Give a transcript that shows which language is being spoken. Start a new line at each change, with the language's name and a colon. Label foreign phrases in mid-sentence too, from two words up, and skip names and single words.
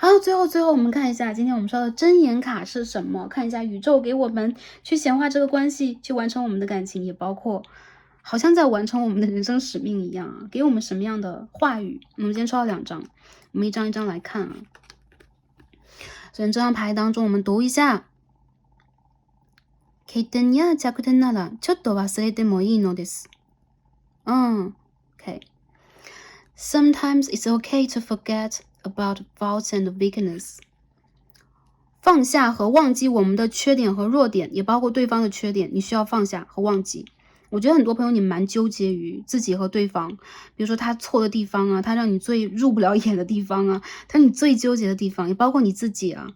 Chinese: 好，最后我们看一下今天我们抽的真言卡是什么，看一下宇宙给我们去显化这个关系，去完成我们的感情，也包括好像在完成我们的人生使命一样啊，给我们什么样的话语。我们今天抽了2张，我们一张一张来看啊。首先这张牌当中我们读一下，
Japanese: 欠点や弱点ならちょっと忘れてもいいのです。
Chinese: OK。
English: Sometimes it's okay to forget about faults and weakness.
Chinese: 放下和忘记我们的缺点和弱点，也包括对方的缺点，你需要放下和忘记。我觉得很多朋友你蛮纠结于自己和对方，比如说他错的地方啊，他让你最入不了眼的地方啊，他你最纠结的地方，也包括你自己啊。